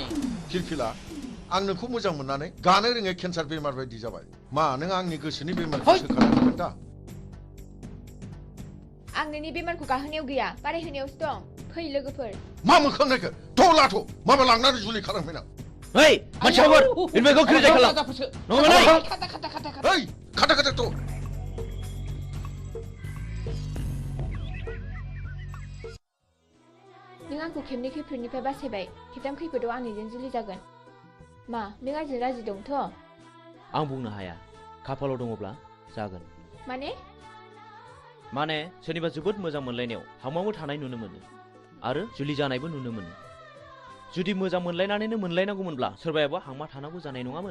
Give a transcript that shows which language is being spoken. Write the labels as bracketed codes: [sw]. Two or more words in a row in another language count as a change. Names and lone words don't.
[brx] फिलफिला, आं नोंखौ मोजां मोननानै गानो रोङै केन्सार बेमार बायदि जाबाय। मा नों आंनि गोसोनि बेमारखौ सोखानो दा? आं नोंनि बेमारखौ गाहोनायाव गैया, बारायहोनायावसो दं। फै लोगोफोर। मा मोखां नायखो? थ' लाथ' माबा लांनानै जुलि खालामफैनां। [ms] Hei, masyawar. Ini kau kerja kalau. Nongol lagi. Hei, kata tu. [brx] नों आंखौ खेबनै खैफोदनिफ्राय बासायबाय खेबथाम खैफोदाव आंनिजों जुलि जागोन मा नों आंजों राजि दंथ' आं बुंनो हाया खाफालाव दङब्ला जागोन माने सोरनिबा जोबोद मोजां मोनलायनायाव हामाबो थानाय नुनो मोनो आरो जुलि जानायबो नुनो मोनो जुदि मोजां मोनलायनानैनो मोनलायनांगौमोनब्ला सोरबायाबा हामा थानांगौ जानाय नङामोन